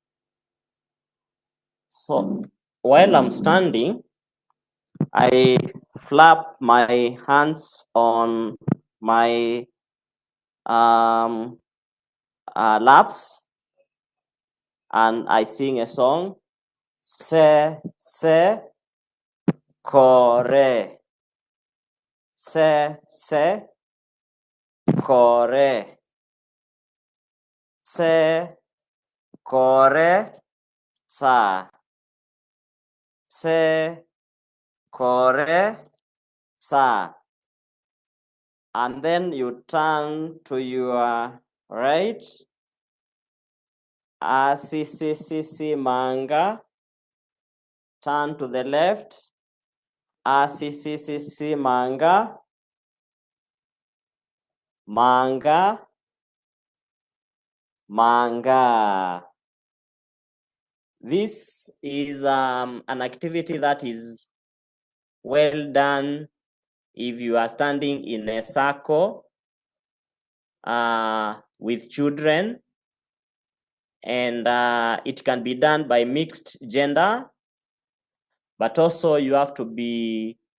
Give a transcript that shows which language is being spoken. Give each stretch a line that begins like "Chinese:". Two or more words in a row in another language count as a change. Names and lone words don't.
English: So while I'm standing, I flap my hands on my laps and I sing a song.
Spanish: Se corre. Se corre. Se corre. Sa. Se corre. Sa.
English: And then you turn to your right. Si manga. Turn to the left. Si manga. Manga. Manga. This is an activity that is well done if you are standing in a circle with children, and it can be done by mixed gender, but also you have to be